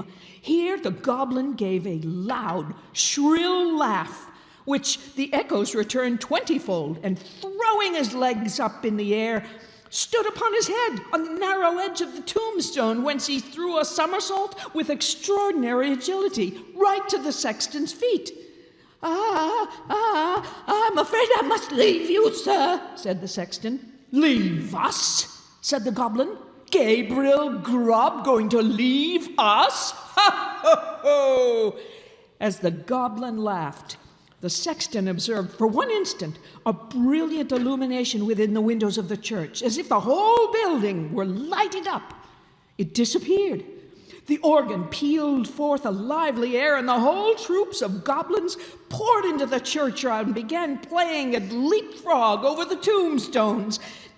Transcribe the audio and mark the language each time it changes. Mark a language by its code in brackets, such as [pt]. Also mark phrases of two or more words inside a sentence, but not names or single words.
[en] Here the goblin gave a loud, shrill laugh, which the echoes returned 20-fold, and throwing his legs up in the air, stood upon his head on the narrow edge of the tombstone, whence he threw a somersault with extraordinary agility right to the sexton's feet. I'm afraid I must leave you, sir," said the sexton. "Leave us?" said the goblin. "Gabriel Grubb going to leave us? Ha, ho, ho!" As the goblin laughed, the sexton observed for one instant a brilliant illumination within the windows of the church, as if the whole building were lighted up. It disappeared. The organ pealed forth a lively air, and the whole troops of goblins poured into the churchyard and began playing at leapfrog over the tombstones.